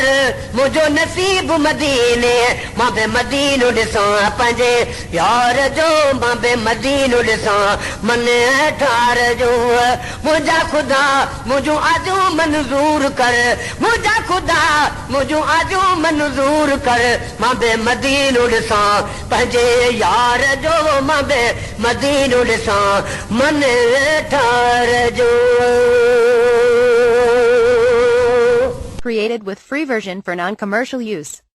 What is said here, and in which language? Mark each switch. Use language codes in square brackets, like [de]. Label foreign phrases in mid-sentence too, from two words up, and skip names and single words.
[sd] मुंहिंजो नसीब मदीने मां बे मदीनो ॾिसां पंहिंजे यार जो मां बे मदीनो ॾिसां मन ठार जो मुंहिंजा ख़ुदा मुंहिंजूं आजू मंज़ूर कर मुंहिंजा ख़ुदा मुंहिंजूं आजू मंज़ूर कर मां बे मदीनो ॾिसां पंहिंजे यार जो मां बे मदीनो ॾिसां मन ठार जो [en] Created with free version for non-commercial use.